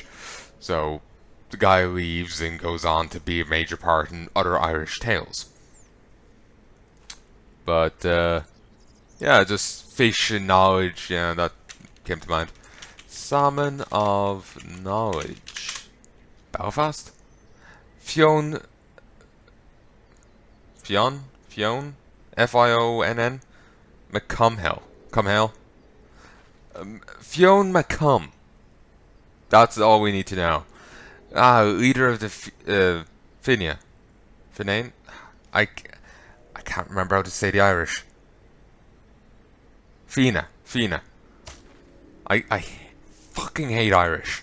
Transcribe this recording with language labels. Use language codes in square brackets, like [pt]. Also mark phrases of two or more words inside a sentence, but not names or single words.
[en] So the guy leaves and goes on to be a major part in other Irish tales. But yeah, just fish and knowledge, yeah, that came to mind. Salmon of knowledge. Belfast? Fionn. Fionn? McCumhill. Cumhill? Fionn McCum. That's all we need to know. Leader of the Fianna. Fianna? I can't remember how to say the Irish. Fianna. I fucking hate Irish.